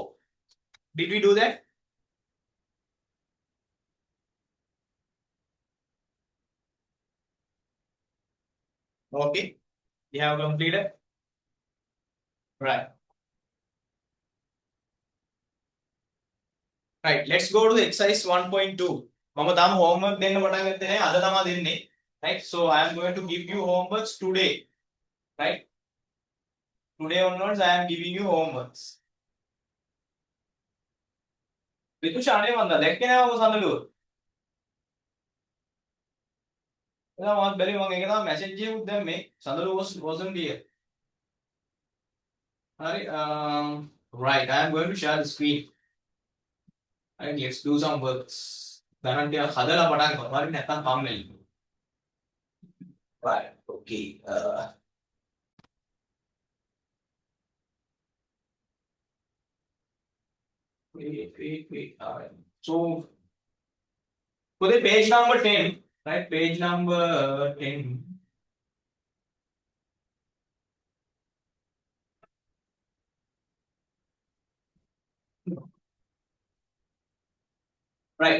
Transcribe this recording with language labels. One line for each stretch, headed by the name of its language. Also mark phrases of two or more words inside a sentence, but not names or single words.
English: Did we do that? Okay, we have completed. Right. Right, let's go to the exercise 1.2.
Sinhala: මම තාම homework දෙන්න පටන් ගත්තේ නැහැ. අද තමයි දෙන්නේ.
English: Right? So I am going to give you homeworks today. Right? Today onwards I am giving you homeworks.
Sinhala: විතුෂ අනේ මන්ද දැක්කේ නෑ ඔබ සඳලුව. එදා මම බැරි මම ඒක තමයි message එකකුත් දැම්මේ.
English: සඳලුව wasn't here. හරි right, I am going to share the screen. Right, let's do some works.
Sinhala: ගණන් ටික හදලා පටන් ගමු. හරි නැත්නම් කම්මැලි.
English: Right, okay. Wait. All right. So for the page number 10, right? Page number 10. Right.